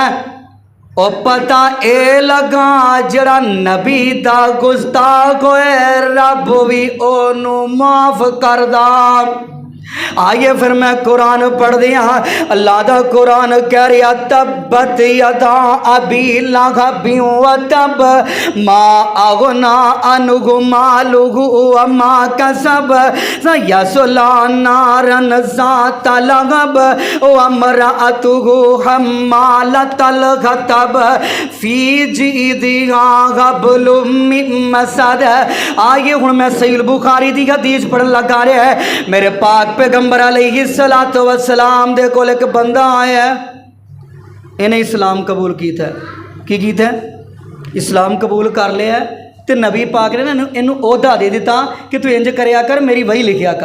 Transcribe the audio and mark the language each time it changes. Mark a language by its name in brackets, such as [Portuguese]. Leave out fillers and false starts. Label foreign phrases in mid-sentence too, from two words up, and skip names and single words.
[Punjabi] او پتا اے لگا جڑا نبی دا گستاخ ہوئے رب بھی اونوں معاف کردا. آئیے فیر میں قرآن پڑھ دیا. اللہ دا قرآن کہہ رہا [Arabic] تبت يدا أبي لهب وتب ما أغنى عنه ماله وما كسب سيصلى نارا ذات لهب وامرأته حمالة الحطب في جيدها حبل من مسد. [Punjabi] آئیے ہݨ میں صحیح بخاری دی حدیث پڑھن لگا رہا ہے. میرے پاک پیغمبر [Arabic] عليه الصلاة والسلام [Punjabi] دے کول اک بندہ آیا، انہیں اسلام قبول کیا. کی کیتا? اسلام قبول کر لیا تو نبی پاک نے انہوں عہدہ دے دتا کہ تو انج کریا کر میری وحی لکھیا کر.